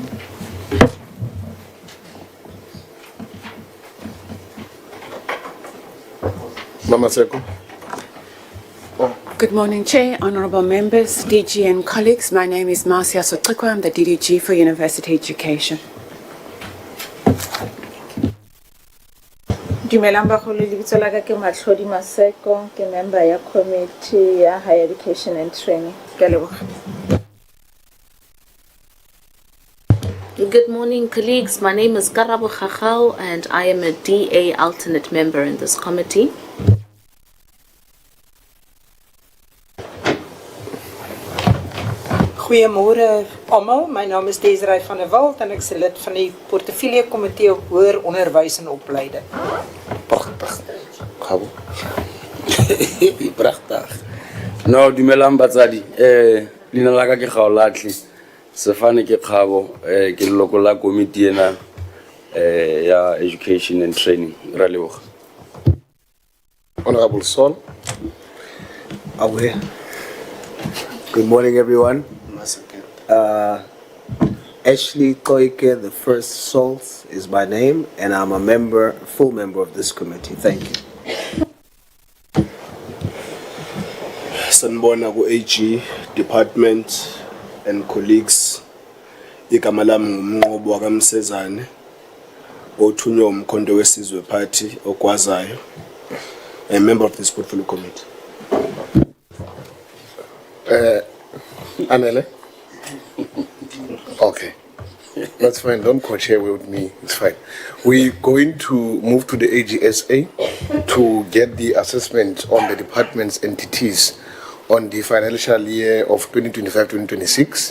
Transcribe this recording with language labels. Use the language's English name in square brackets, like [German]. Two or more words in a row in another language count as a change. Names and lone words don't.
[English] Mama Seko. Good morning, Chair, honorable members, DG and colleagues. My name is Marcia Sotikwa. I'm the DDG for University Education. [Northern Sotho] Dumelang bagolo lebitso la ka ke Matlhodi Maseko ke member ya committee ya [English] higher education and training. [Northern Sotho] Ke a leboga. [English] Good morning, colleagues. My name is Karabo Khachau and I am a DA alternate member in this committee. [Afrikaans] Goeiemôre almal. My naam is Desiree van der Walt en ek is lid van die portefeulje komitee op hoër onderwys en opleiding. Prachtig. Gabo. Prachtig. [Southern Sotho] No, dumelang batsadi. Lina la ka ke Gaolatli. Sefane ke Khabo, ke leloko la komiti ena ya [English] education and training. [Southern Sotho] Ra leboga. [English] Honorable Sol. Aware. Good morning, everyone. Ashley Koike, the first Salt is my name, and I'm a full member of this committee. Thank you. [Zulu] Sanibona ku AG [English] department and colleagues. [Zulu] Igama lami ngumnqobo wakamsezane othunywa umkhonto wesizwe party okwazayo. [English] A member of this portfolio committee. Anele? Okay. That's fine. Don't co-chair with me. It's fine. We're going to move to the AGSA to get the assessment on the department's entities on the financial year of 2025-2026.